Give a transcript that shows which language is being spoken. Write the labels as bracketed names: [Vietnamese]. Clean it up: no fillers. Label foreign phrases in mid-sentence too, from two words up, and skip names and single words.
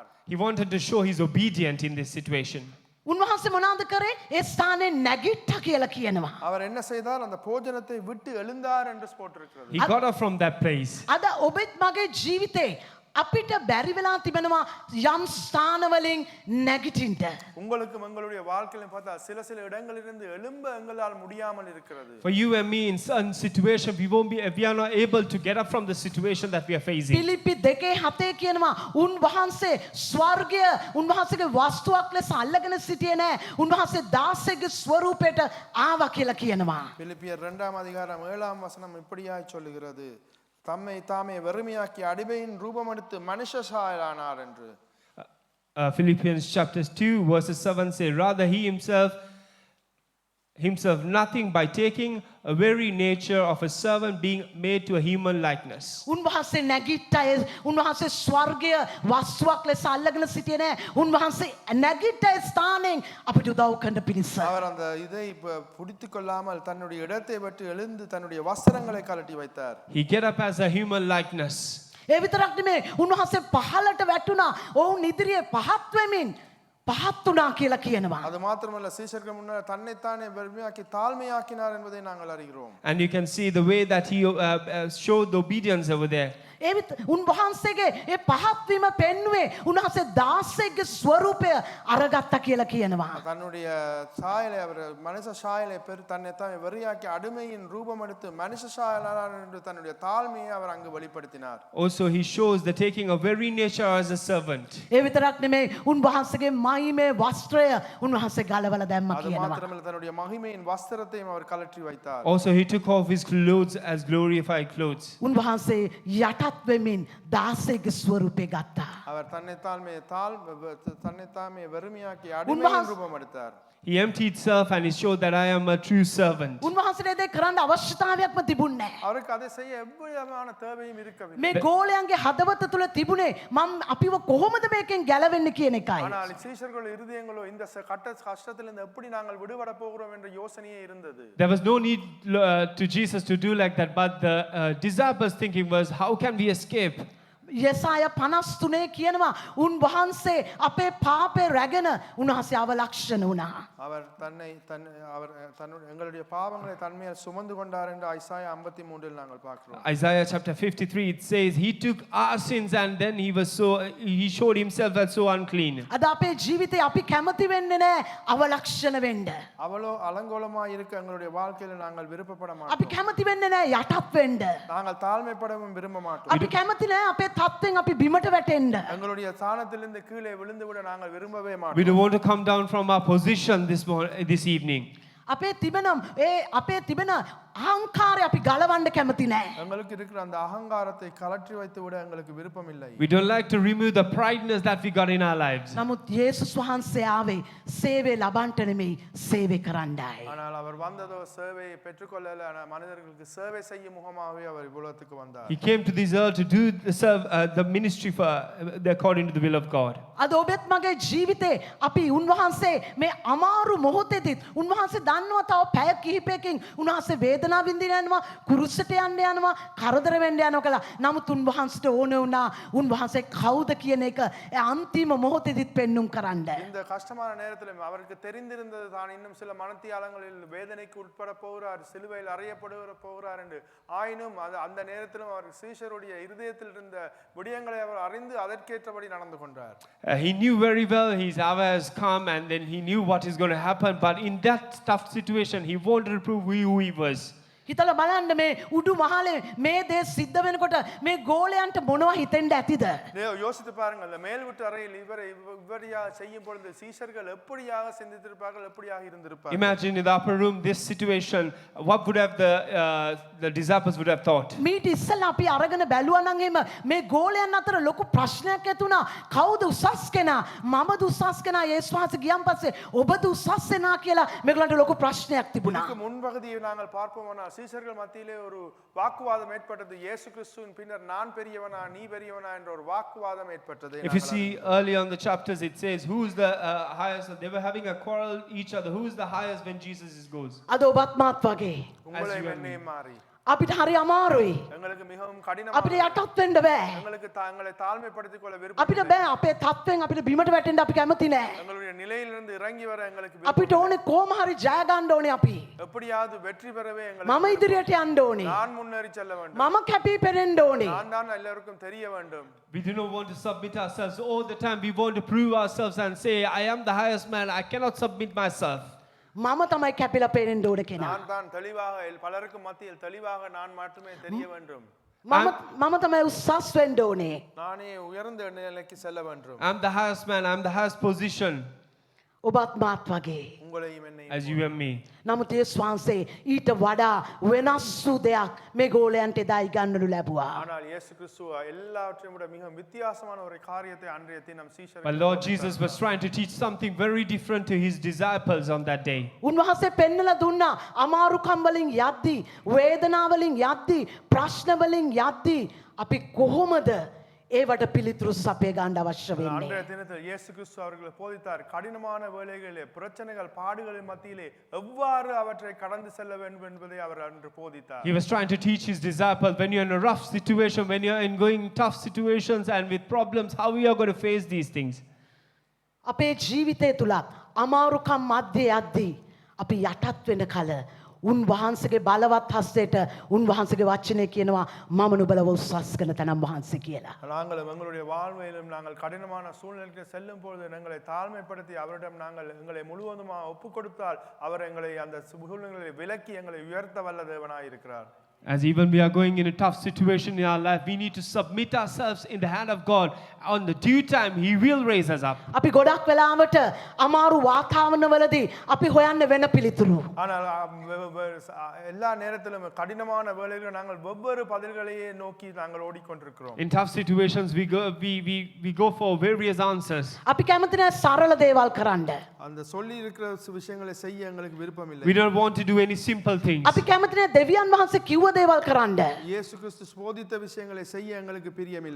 [English] He wanted to show he's obedient in this situation. [Sinhala] උන්වහන්සේ මොනවද කරේ? ඒ ස්ථානේ නැගිට්ටා කියලා කියනවා. [Tamil] அவர் என்ன செய்தார்? அந்த போஜனத்தை விட்டு எழுந்தார் என்று போட்டிருக்கிறது. [English] He got up from that place. [Sinhala] අද ඔබත් මගේ ජීවිතේ අපිට බැරි වෙලා තිබෙනවා යම් ස්ථානවලින් නැගිටින්න. [Tamil] உங்களுக்கும் எங்களுடைய வாழ்க்கையிலும் பார்த்தா சில இடங்களிலிருந்து எழும்ப எங்களால் முடியாமல் இருக்கிறது. [English] For you and me in some situation we are not able to get up from the situation that we are facing. [Sinhala] පිලිප්පි 2:7 කියනවා උන්වහන්සේ ස්වර්ගය උන්වහන්සේගේ වස්තුවක් ලෙස අල්ලගෙන සිටියේ නැහැ. උන්වහන්සේ දාසයෙක්ගේ ස්වරූපයට ආවා කියලා කියනවා. [Tamil] பிலிப்பியர் 2:7 இப்படியாய் சொல்லுகிறது. தம்மை தாமே வெறுமையாக்கி அடிமையின் ரூபம் எடுத்து மனுஷ சாயலானார் என்று. [English] Philippians chapter 2 verses 7 say, rather he himself himself nothing by taking a very nature of a servant, being made to a human likeness. [Sinhala] උන්වහන්සේ නැගිට්ටය උන්වහන්සේ ස්වර්ගය වස්තුවක් ලෙස අල්ලගෙන සිටියේ නෑ. උන්වහන්සේ නැගිට්ටය ස්ථානයෙන් අපිට උදව් කරන්න පිණිස. [Tamil] அவர் அந்த இதை பிடித்துக் கொள்ளாமல் தன்னுடைய இடத்தை விட்டு எழுந்து தன்னுடைய வஸ்திரங்களை கழட்டி வைத்தார். [English] He get up as a human likeness. [Sinhala] ඒ විතරක් නෙමේ උන්වහන්සේ පහළට වැටුණා. ඔවුන් ඉදිරියේ පහත් වෙමින් පහත් වුණා කියලා කියනවා. [Tamil] அது மாத்திரமல்ல சீஷர்கள் முன்னர் தன்னைத்தானே வெறுமையாக்கி தாழ்மையாக்கினார் என்பதை நாங்கள் அறிகிறோம். [English] And you can see the way that he showed the obedience over there. [Sinhala] උන්වහන්සේගේ ඒ පහත් වීම පෙන්වුවේ උන්වහන්සේ 16ගේ ස්වරූපය අරගත්තා කියලා කියනවා. [Tamil] தன்னுடைய சாயலை அவர் மனுஷ சாயலை பெரு தன்னைத்தானே வெறியாக்கி அடிமையின் ரூபம் எடுத்து மனுஷ சாயலானார் என்று தன்னுடைய தாழ்மையை அவர் அங்கு வெளிப்படுத்தினார். [English] Also he shows the taking of very nature as a servant. [Sinhala] ඒ විතරක් නෙමෙයි උන්වහන්සේගේ මහිමේ වස්ත්‍රය උන්වහන්සේ ගලවලා දැම්මා [Tamil] அது [Sinhala] කියනවා. [Tamil] மாத்திரமல்ல தன்னுடைய மகிமையின் வஸ்திரத்தையும் அவர் கழற்றி வைத்தார். [English] Also he took off his clothes as glorified clothes. [Sinhala] උන්වහන්සේ යටත් වෙමින් 16ගේ ස්වරූපය ගත්තා. [Tamil] அவர் தன்னைத்தாமே வெறுமையாக்கி அடிமையின் ரூபம் எடுத்தார். [English] He emptied himself and he showed that I am a true servant. [Sinhala] උන්වහන්සේට ඒක කරන්න අවශ්‍යතාවයක්ම තිබුණේ නැහැ. [Tamil] அவருக்கு அதை செய்ய எவ்வளவான தேவையும் இருக்கவில்லை. [Sinhala] මේ ගෝලයන්ගේ හදවත තුළ තිබුණේ මම අපිව කොහොමද මේකෙන් ගැලවෙන්නේ කියන එකයි. [Tamil] ஆனால் சீஷர்கள் இருதயங்களோ இந்த கஷ்டத்திலிருந்து எப்படி நாங்கள் விடுபட போகிறோம் என்ற யோசனையே இருந்தது. [English] There was no need to Jesus to do like that, but the disciples thinking was, how can we escape? [Sinhala] යසාය 53 කියනවා උන්වහන්සේ අපේ පාපේ රැගෙන උන්වහන්සේ අවලක්ෂණ වුණා. [Tamil] அவர் எங்களுடைய பாவங்களை தன்மையில் சுமந்து கொண்டார் என்று ஐசாயா 53 நாங்கள் பார்க்கிறோம். [English] Isaiah chapter 53 it says he took our sins and then he showed himself as so unclean. [Sinhala] අද අපේ ජීවිතේ අපි කැමති වෙන්නේ නැහැ අවලක්ෂණ වෙන්න. [Tamil] அவளோ அலங்கோலமாய் இருக்க எங்களுடைய வாழ்க்கையில நாங்கள் விருப்பப்பட [Sinhala] අපි [Tamil] மாட்டோம். [Sinhala] කැමති වෙන්නේ නැහැ යටත් වෙන්න. [Tamil] நாங்கள் தாழ்மைப்படவும் விரும்ப மாட்டோம். [Sinhala] අපි කැමති නැහැ අපේ තත්ත්වෙන් අපි බිමට වැටෙන්න. [Tamil] எங்களுடைய ஸ்தானத்திலிருந்து கீழே விழுந்து விட நாங்கள் விரும்பவே [English] We [Tamil] மாட்டோம். [English] don't want to come down from our position this evening. [Sinhala] අපේ තිබෙන අහංකාරය අපි ගලවන්න කැමති නැහැ. [Tamil] எங்களுக்கு இருக்கிற அந்த அகங்காரத்தை கலற்றி வைத்து விட எங்களுக்கு விருப்பம் இல்லை. [English] We don't like to remove the prideness that we got in our lives. [Sinhala] නමුත් යේසුස් වහන්සේ ආවේ සේවය ලබන්නට නෙමෙයි සේවය කරන්නයි. [Tamil] ஆனால் அவர் வந்ததோ சேவையை பெற்றுக்கொள்ளல மனிதர்களுக்கு சேவை செய்யும் முகமாகவே அவர் இவ்வுலகத்துக்கு வந்தார். [English] He came to this earth to do the ministry for according to the will of God. [Sinhala] අද ඔබත් මගේ ජීවිතේ අපි උන්වහන්සේ මේ අමාරු මොහොතේදීත් උන්වහන්සේ දන්නවා තව පැය කිහිපයකින් උන්වහන්සේ වේදනාව විඳින්න යනවා කුරුසට යන්න යනවා කරදර වෙන්න යනවා කියලා. නමුත් උන්වහන්සේට ඕන වුණා උන්වහන්සේ කවුද කියන එක අන්තිම මොහොතේදීත් පෙන්눔 කරන්න. [Tamil] இந்த கஷ்டமான நேரத்திலும் அவருக்கு தெரிந்திருந்தது தான் இன்னும் சில மனத்தியாலங்களில் வேதனைக்கு உட்பட போகிறார், சிலுவையில் அறையப்படுகிற போகிறார் என்று. ஆயினும் அந்த நேரத்திலும் அவர் சீஷருடைய இருதயத்தில் இருந்த விடயங்களை அவர் அறிந்து அதற்கேற்றபடி நடந்து கொண்டார். [English] He knew very well his hour has come and then he knew what is going to happen, but in that tough situation he wanted to prove who he was. [Sinhala] හිතලා බලන්න මේ උඩු මහලේ මේ දේ සිද්ධ වෙනකොට මේ ගෝලයන්ට මොනවා හිතෙන්ද ඇතිද? [Tamil] யோசித்து பாருங்கள், அந்த மேல் வீட்டு அறையில் இவரையா செய்யும் பொழுது சீஷர்கள் எப்படியாக சிந்தித்திருப்பார்கள், எப்படியாக இருந்திருப்பார்கள். [English] Imagine in the upper room this situation, what would have the disciples would have thought? [Sinhala] මීට ඉස්සෙල්ලා අපි අරගෙන බැලුවා නම් එහෙම මේ ගෝලයන් අතර ලොකු ප්‍රශ්නයක් ඇති වුණා. කවුද උසස් කෙනා? මමද උසස් කෙනා? යේසුස් වහන්සේ ගියන් පස්සේ ඔබද උසස් කෙනා කියලා මේගොල්ලන්ට ලොකු ප්‍රශ්නයක් තිබුණා. [Tamil] இதுக்கு முன்பகுதியை நாங்கள் பார்ப்போமானால் சீஷர்கள் மத்தியிலே ஒரு வாக்குவாதம் ஏற்பட்டது. இயேசு கிறிஸ்துவின் பின்னர் நான் பெரியவனா நீ பெரியவனா என்ற ஒரு வாக்குவாதம் ஏற்பட்டது. [English] If you see early on the chapters it says who is the highest. They were having a quarrel each other. Who is the highest when Jesus goes? [Sinhala] අද ඔබත් මාත් වගේ [Tamil] உங்களை என்னை மாறி [Sinhala] අපිට හරි අමාරුයි. [Tamil] எங்களுக்கு மிகவும் கடினமான [Sinhala] අපිට යටත් වෙන්න බෑ. [Tamil] எங்களுக்கு தங்களை தாழ்மைப்படுத்திக் கொள்ள [Sinhala] අපිට [Tamil] விருப்பம் [Sinhala] බෑ අපේ තත්ත්වෙන් අපිට බිමට වැටෙන්න අපි කැමති නෑ. [Tamil] எங்களுடைய நிலையிலிருந்து இறங்கி வர எங்களுக்கு [Sinhala] අපිට ඕනේ කොහොම හරි ජය ගන්න ඕනේ අපි. [Tamil] எப்படியாவது வெற்றி பெறவே [Sinhala] මම [Tamil] எங்களுக்கு [Sinhala] ඉදිරියට යන්න ඕනේ. [Tamil] நான் முன்னேறி செல்ல வேண்டும். [Sinhala] මම කැපී පෙනෙන්න ඕනේ. [Tamil] நான் தான் எல்லாருக்கும் தெரிய வேண்டும். [English] We do not want to submit ourselves all the time. We want to prove ourselves and say I am the highest man. I cannot submit myself. [Sinhala] මම තමයි කැපිලා පෙනෙන්න ඕන කෙනා. [Tamil] நான் தான் தெளிவாக பலருக்கு மத்தியில் தெளிவாக நான் மட்டுமே தெரிய வேண்டும். [Sinhala] මම තමයි උසස් වෙන්න ඕනේ. [Tamil] நானே உயர்ந்த நிலைக்கு செல்ல வேண்டும். [English] I'm the highest man. I'm the highest position. [Sinhala] ඔබත් මාත් වගේ. [Tamil] உங்களையும் என்னையும் [English] as you and me. [Sinhala] නමුත් ඒ ස්වාන්සේ ඊට වඩා වෙනස් වූ දෙයක් මේ ගෝලයන්ට එදා ඉගන්වනු ලැබුවා. [Tamil] ஆனால் இயேசு கிறிஸ்து எல்லாவற்றையும் விட மிக வித்தியாசமான ஒரு காரியத்தை அன்றைய தினம் [English] But [Tamil] சீஷர்கள் [English] Lord Jesus was trying to teach something very different to his disciples on that day. [Sinhala] උන්වහන්සේ පෙන්නලා දුන්නා අමාරුකම් වලින් යද්දී, වේදනාවලින් යද්දී, ප්‍රශ්න වලින් යද්දී අපි කොහොමද ඒවට පිළිතුරු සපය ගන්න අවශ්‍ය වෙන්නේ. [Tamil] அன்றைய தினத்தில் இயேசு கிறிஸ்து அவர்களை போதித்தார் கடினமான வேளைகளிலே பிரச்சனைகள் பாடுகளின் மத்தியிலே எவ்வாறு அவற்றை கடந்து செல்ல வேண்டும் என்பதை அவர் அன்று போதித்தார். [English] He was trying to teach his disciples when you're in a rough situation, when you're in going tough situations and with problems, how we are going to face these things. [Sinhala] අපේ ජීවිතය තුලත් අමාරුකම් මැද්දේ යද්දී අපි යටත් වෙන කල උන්වහන්සේගේ බලවත් හස්තයට උන්වහන්සේගේ වචනේ කියනවා මම නුඹලව උස්සස් කරන තනම් වහන්සේ කියලා. [Tamil] நாங்கள் எங்களுடைய வாழ்வையிலும் நாங்கள் கடினமான சூழ்நிலைக்கு செல்லும் பொழுது எங்களை தாழ்மைப்படுத்தி அவரிடம் நாங்கள் எங்களை முழுவதுமாக ஒப்பு கொடுத்தால் அவர் எங்களை அந்த சூழ்நிலைகளை விலக்கி எங்களை உயர்த்த வல்ல தேவனாய் இருக்கிறார். [English] As even we are going in a tough situation in our life, we need to submit ourselves in the hand of God. On the due time, He will raise us up. [Sinhala] අපි ගොඩක් වෙලාවට අමාරු වාතාවරණවලදී අපි හොයන්නේ වෙන පිළිතුරු. [Tamil] ஆனால் எல்லா நேரத்திலும் கடினமான வேளைகளில் நாங்கள் வெவ்வேறு பதில்களையே நோக்கி நாங்கள் ஓடிக்கொண்டிருக்கிறோம். [English] In tough situations, we go for various answers. [Sinhala] අපි කැමති නැහැ සරල දේවල් කරන්න. [Tamil] அந்த சொல்லி இருக்கிற விஷயங்களை செய்ய எங்களுக்கு விருப்பம் இல்லை. [English] We don't want to do any simple things. [Sinhala] අපි කැමති නැහැ දෙවියන් වහන්සේ කිව්ව දේවල් කරන්න. [Tamil] இயேசு கிறிஸ்து போதித்த விஷயங்களை செய்ய எங்களுக்கு பிரியமில்லை.